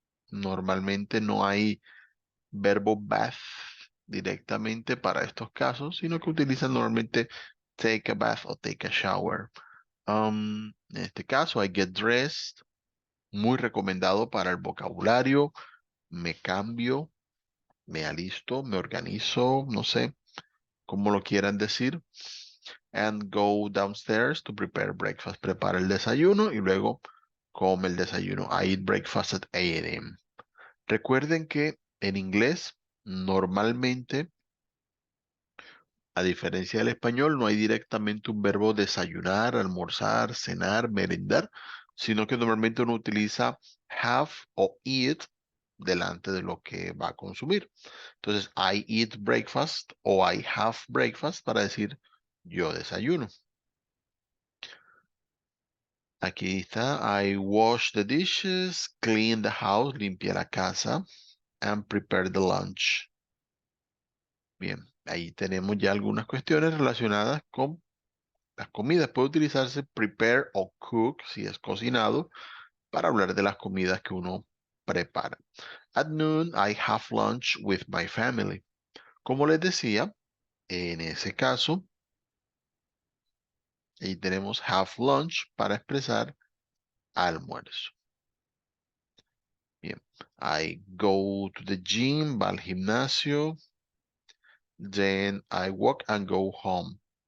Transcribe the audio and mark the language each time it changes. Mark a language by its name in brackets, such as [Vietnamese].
[Spanish] Normalmente no hay verbo bath directamente para estos casos, sino que utilizan normalmente [English] take a bath [Spanish] o [English] take a shower. [Spanish] En este caso, [English] I get dressed, [Spanish] muy recomendado para el vocabulario. Me cambio, me alisto, me organizo, no sé cómo lo quieran decir. [English] And go downstairs to prepare breakfast. [Spanish] Prepara el desayuno y luego come el desayuno. [English] I eat breakfast at 8 a.m. [Spanish] Recuerden que en inglés normalmente, a diferencia del español, no hay directamente un verbo desayunar, almorzar, cenar, merendar, sino que normalmente uno utiliza have o eat delante de lo que va a consumir. Entonces, [English] I eat breakfast [Spanish] o [English] I have breakfast [Spanish] para decir yo desayuno. Aquí está. [English] I wash the dishes, clean the house, [Spanish] limpia la casa, [English] and prepare the lunch. [Spanish] Bien, ahí tenemos ya algunas cuestiones relacionadas con las comidas. Puede utilizarse prepare o cook si es cocinado para hablar de las comidas que uno prepara. [English] At noon, I have lunch with my family. [Spanish] Como les decía, en ese caso, ahí tenemos [English] have lunch [Spanish] para expresar almuerzo. [English] Bien, I go to the gym, [Spanish] va al gimnasio, [English] then I walk and go home.